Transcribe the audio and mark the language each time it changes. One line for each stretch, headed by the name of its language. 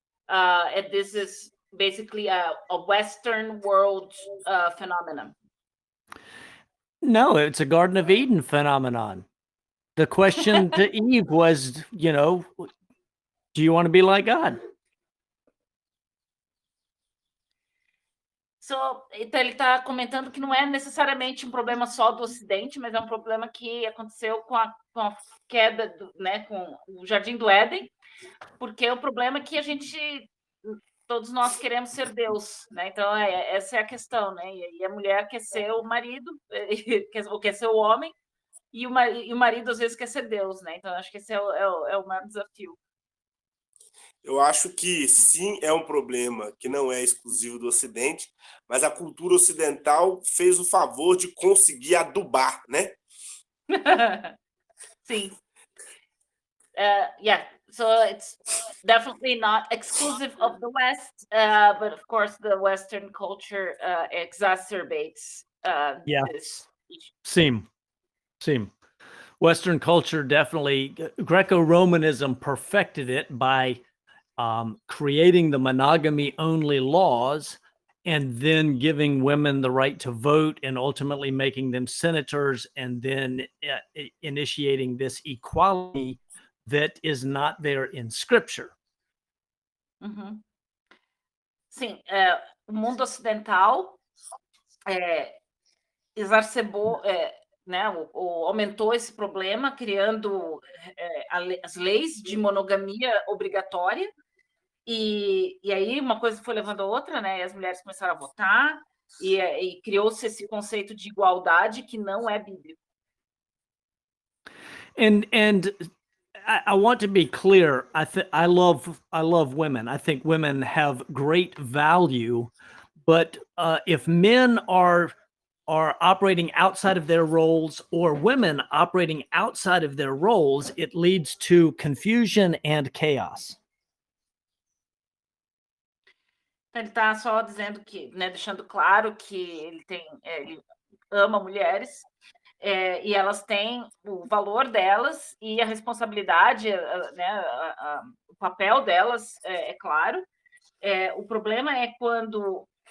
English: And this is basically a Western world phenomenon. No, it's a Garden of Eden phenomenon. The question to Eve was, do you want to be like God?
Portuguese: Então ele está comentando que não é necessariamente um problema só do Ocidente, mas é um problema que aconteceu com a queda, com o Jardim do Éden, porque o problema é que todos nós queremos ser Deus, né? Então essa é a questão, né? E a mulher quer ser o marido, ou quer ser o homem, e o marido às vezes quer ser Deus, né? Então acho que esse é o maior desafio. Eu acho que sim, é um problema que não é exclusivo do Ocidente, mas a cultura ocidental fez o favor de conseguir adubar, né? Sim. Yeah.
English: So it's definitely not exclusive of the West, but of course the Western culture exacerbates this issue. Same. Western culture definitely, Greco-Romanism perfected it by creating the monogamy-only laws and then giving women the right to vote and ultimately making them senators and then initiating this equality that is not there in Scripture. Uhum.
Portuguese: Sim, o mundo ocidental exacerbou, né, aumentou esse problema, criando as leis de monogamia obrigatória, e aí uma coisa foi levando a outra, né, e as mulheres começaram a votar, e criou-se esse conceito de igualdade que não é bíblico.
English: And I want to be clear. I love women. I think women have great value, but if men are operating outside of their roles or women operating outside of their roles, it leads to confusion and chaos.
Portuguese: Ele está só dizendo que, né, deixando claro que ele ama mulheres, e elas têm o valor delas e a responsabilidade, né, o papel delas, é claro. O problema é quando